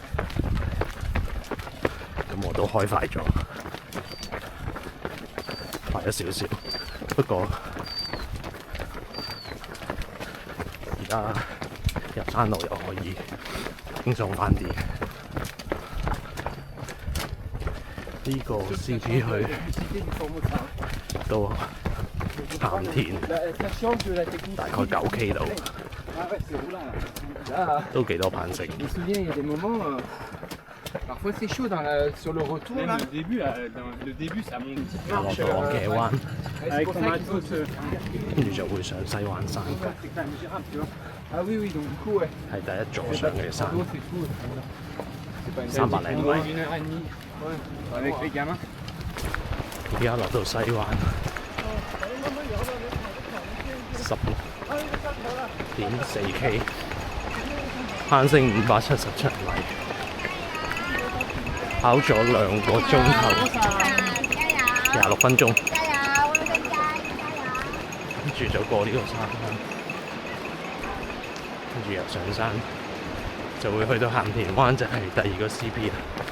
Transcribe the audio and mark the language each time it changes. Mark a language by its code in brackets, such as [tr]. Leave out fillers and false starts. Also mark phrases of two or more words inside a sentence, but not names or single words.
[yue] 咁我都開快咗，快咗少少，不過而家入山路又可以輕鬆返啲。呢個 CP 去到鹹田大概9K 度，都幾多攀升。 [fr] Parfois c'est chaud sur le retour là. Le début ça monte. [yue] 落到嘅灣， [fr] Avec ton matos. [yue] 跟住就會上西灣山， [fr] Ah oui oui donc du coup ouais. [yue] 係第一座上嘅山，300零米。 [fr] 1h30. Ouais. Avec les gamins. [yue] 而家落到西灣16.4K， 攀升577米，跑咗2個鐘頭，26分鐘，跟住就過呢個山啦，跟住又上山，就會去到鹹田灣，就係第2個 CP 啦。